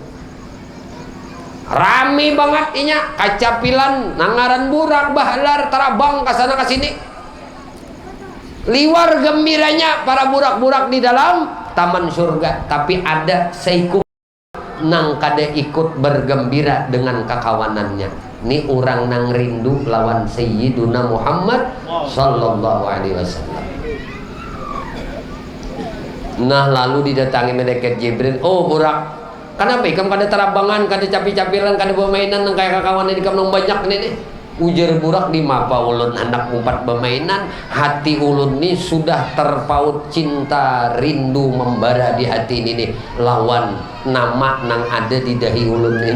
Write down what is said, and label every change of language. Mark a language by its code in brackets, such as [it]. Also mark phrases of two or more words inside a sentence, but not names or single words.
[bjn] Rame banget inya, kacapilan nangaran burak bahlar terabang ke sana ke sini. Liwar gembiranya para burak-burak di dalam taman surga, tapi ada seikut nang kada ikut bergembira dengan kekawanannya. Ini orang nang rindu lawan [ar] سيدنا محمد صلى الله عليه وسلم. [bjn] Nah lalu didatangi malaikat Jibril. Oh burak, kenapa ikam kada terabangan, kada capi-capilan, kada bermainan nang kaya kakawanan ikam nang banyak nih. Ujar burak, di mapa ulun hendak umpat bermainan, hati ulun ni sudah terpaut cinta rindu membara di hati ini nih lawan nama nang ada di dahi ulun ni.